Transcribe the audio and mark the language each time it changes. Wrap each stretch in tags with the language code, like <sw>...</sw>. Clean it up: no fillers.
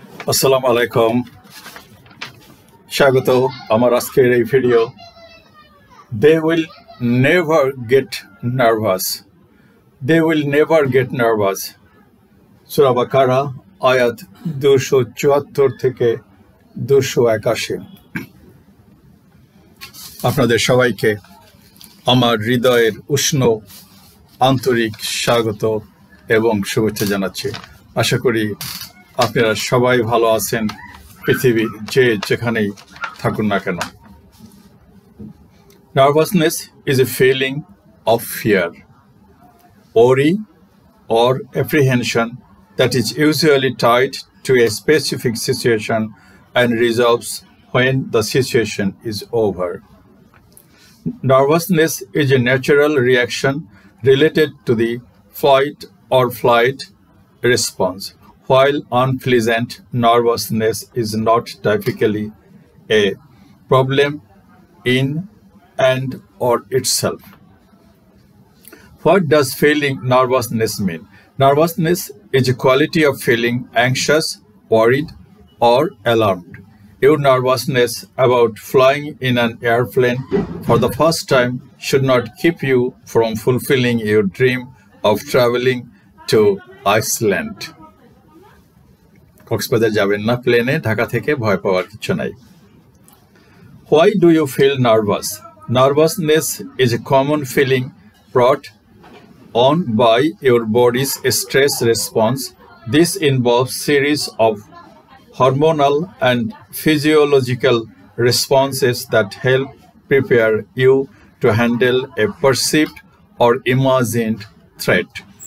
<bn>আসসালামু আলাইকুম স্বাগত আমার আজকের এই video</bn> <en>They will never get nervous. They will never get nervous.</en> <bn>সূরা বাকারা আয়াত 274 থেকে 281 আপনাদের সবাইকে আমার হৃদয়ের উষ্ণ আন্তরিক স্বাগত এবং শুভেচ্ছা জানাচ্ছি আশা করি আপনারা সবাই ভালো আছেন পৃথিবীর যেখানেই থাকুন না কেন</bn> <en>Nervousness is a feeling of fear, worry, or apprehension that is usually tied to a specific situation and resolves when the situation is over. Nervousness is a natural reaction related to the fight or flight response, while unpleasant nervousness is not typically a problem in and or itself. What does feeling nervousness mean? Nervousness is a quality of feeling anxious, worried, or alarmed. Your nervousness about flying in an airplane for the first time should not keep you from fulfilling your dream of traveling to Iceland.</en> <bn>Cox's Bazar যাবেন না প্লেনে ঢাকা থেকে ভয় পাওয়ার কিছু নাই</bn> <en>Why do you feel nervous? Nervousness is a common feeling brought on by your body's stress response. This involves series of hormonal and physiological responses that help prepare you to handle a perceived or imagined threat.</en>